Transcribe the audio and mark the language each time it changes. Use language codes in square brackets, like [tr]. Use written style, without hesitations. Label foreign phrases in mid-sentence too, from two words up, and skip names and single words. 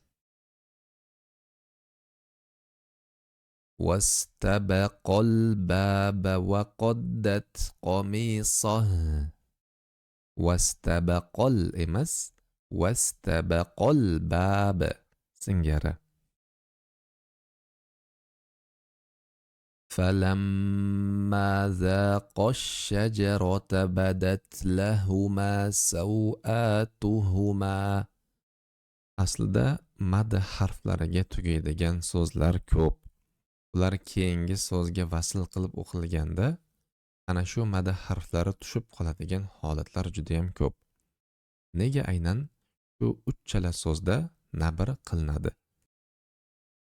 [ar] واستبقا الباب وقدت قميصه. [uz] Wastabaqal emas, [ar] واستبقا الباب [uz] singari. [ar] فلما ذاقا الشجرة بدت لهما سوآتهما. [uz] Aslida mad harflariga tugaydigan so'zlar ko'p. Ular keyingi so'zga vasl qilib o'qilganda ana shu mad harflari tushib qoladigan holatlar juda ham ko'p. Nega aynan shu 3 chala so'zda nabr qilinadi?